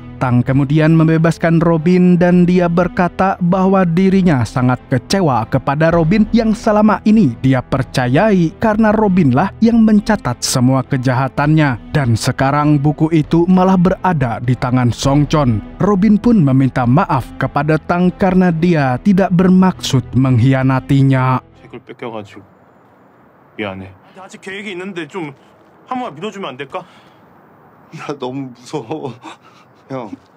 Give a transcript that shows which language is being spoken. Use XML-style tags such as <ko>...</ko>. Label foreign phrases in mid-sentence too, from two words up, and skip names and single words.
<id>Tang kemudian membebaskan Robin dan dia berkata bahwa dirinya sangat kecewa kepada Robin yang selama ini dia percayai karena Robinlah yang mencatat semua kejahatannya. Dan sekarang buku itu malah berada di tangan Song Chon. Robin pun meminta maaf kepada Tang karena dia tidak bermaksud mengkhianatinya.</id> <ko>책을 뺏겨가지고 미안해. 아직 계획이 있는데 좀 한 번만 믿어주면 안 될까? 나 너무 무서워, 형.</ko>